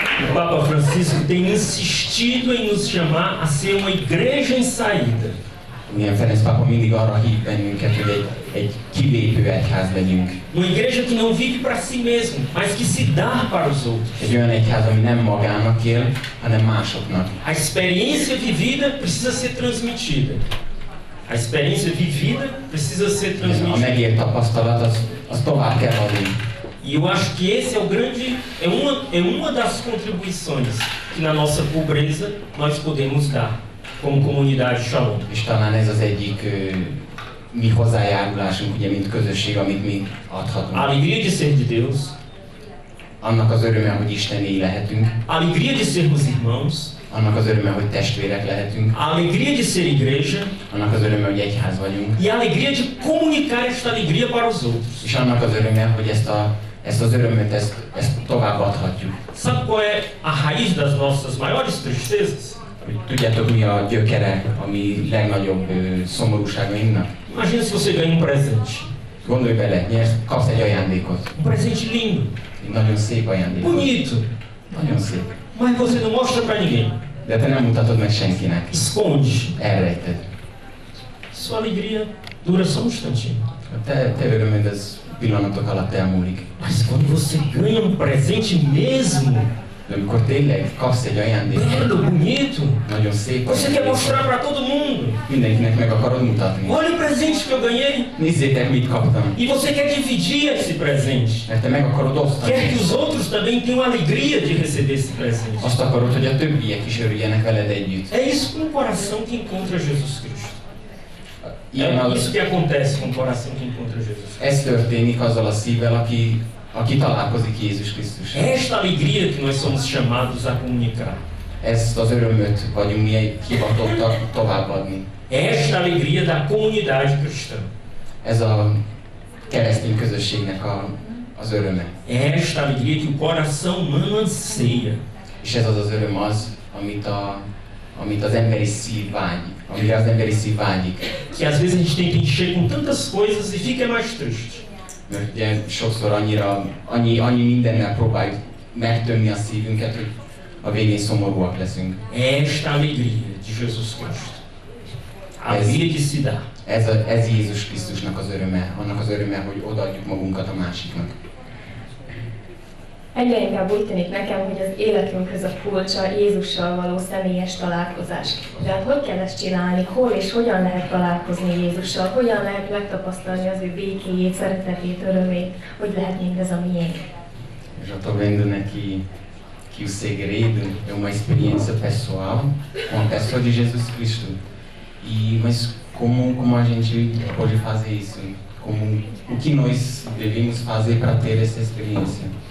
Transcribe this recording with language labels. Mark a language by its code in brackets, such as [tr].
[pt] O Papa Francisco tem insistido em nos chamar a ser uma igreja em saída. [hu] Igen, Ferenc pápa mindig arra hív bennünket, hogy egy kilépő egyház legyünk. [pt] Uma igreja que não vive para si mesmo, mas que se dá para os outros. [hu] Egy olyan egyház, ami nem magának él, hanem másoknak. [pt] A experiência vivida precisa ser transmitida. A experiência vivida precisa ser [hu] A [pt] transmitida. [hu] megért tapasztalat, az tovább kell adni. [pt] E eu acho que esse é o grande, é uma das contribuições que na nossa pobreza nós podemos dar como comunidade Shalom. [hu] És talán ez az egyik mi hozzájárulásunk, ugye, mint közösség, amit mi adhatunk. [pt] A alegria de ser de Deus, [hu] Annak az öröme, hogy Istené lehetünk, [pt] a alegria de sermos irmãos, [hu] annak az öröme, hogy testvérek lehetünk, [pt] a alegria de ser igreja [hu] annak az öröme, hogy egyház vagyunk, [pt] e a alegria de comunicar esta alegria para os outros. [hu] és annak az öröme, hogy ezt az örömöt, ezt tovább adhatjuk. [pt] Sabe qual é a raiz das nossas maiores tristezas? [hu] Hogy tudjátok, mi a gyökere, ami legnagyobb szomorúságainknak? [pt] Imagina se você ganha um presente. [hu] Gondolj bele, kapsz egy ajándékot. [pt] Um presente lindo, [hu] Egy nagyon szép ajándékot. [pt] bonito. [hu] Nagyon szép. [pt] Mas você não mostra para ninguém. [hu] De te nem mutatod meg senkinek. [pt] Esconde. [hu] Elrejted. [pt] Sua alegria dura só um instantinho. [hu] A te örömöd az pillanatok alatt elmúlik. [pt] Mas quando você ganha um presente mesmo, [hu] De amikor tényleg kapsz egy ajándékot, [pt] belo, bonito, [hu] nagyon szép [pt] você quer mostrar [hu] ajándékot, [pt] para todo mundo. [hu] mindenkinek meg akarod mutatni. [pt] Olha o presente que eu ganhei. [hu] Nézzétek, mit kaptam. [pt] E você quer dividir esse presente. [hu] Mert te meg akarod osztani. [pt] Quer que os outros também tenham alegria de receber esse presente. [hu] Azt akarod, hogy a többiek is örüljenek veled együtt. [pt] É isso com o coração que encontra Jesus Cristo. [hu] Ilyen [pt] É isso [hu] az, [pt] que acontece com o coração que encontra Jesus Cristo. [hu] ez történik azzal a szívvel, aki találkozik Jézus Krisztussal. [pt] Esta alegria que nós somos chamados a comunicar. [hu] Ezt az örömöt vagyunk mi hivatottak továbbadni. [pt] Esta alegria da comunidade cristã. [hu] Ez a keresztény közösségnek az öröme. [pt] Esta alegria que o coração humano anseia. [hu] És ez az az öröm az, amit az emberi szív vágy, amire az emberi szív vágyik. [pt] Que às vezes a gente tenta encher com tantas coisas e fica mais triste. [hu] Mert ugye sokszor annyi mindennel próbáljuk megtömni a szívünket, hogy a végén szomorúak leszünk. [pt] Esta alegria de Jesus Cristo. A alegria de se dar. [hu] Ez Jézus Krisztusnak az öröme, annak az öröme, hogy odaadjuk magunkat a másiknak. Egyre inkább úgy tűnik nekem, hogy az életünkhöz a kulcsa Jézussal való személyes találkozás. De hát hogy kell ezt csinálni? Hol és hogyan lehet találkozni Jézussal? Hogyan lehet megtapasztalni az ő békéjét, szeretetét, örömét? Hogy lehet mindez a miénk? [pt] Eu já estou vendo, né, que o segredo é uma experiência pessoal com a pessoa de Jesus Cristo. Mas como a gente pode fazer isso? O que nós devemos fazer para ter essa experiência?